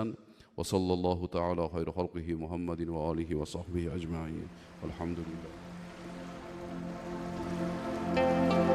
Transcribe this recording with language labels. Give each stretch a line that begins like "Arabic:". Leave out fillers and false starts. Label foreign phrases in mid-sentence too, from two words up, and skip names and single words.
Arabic: وصلى الله تعالى خير خلقه محمد وآله وصحبه أجمعين. Alhamdulillah.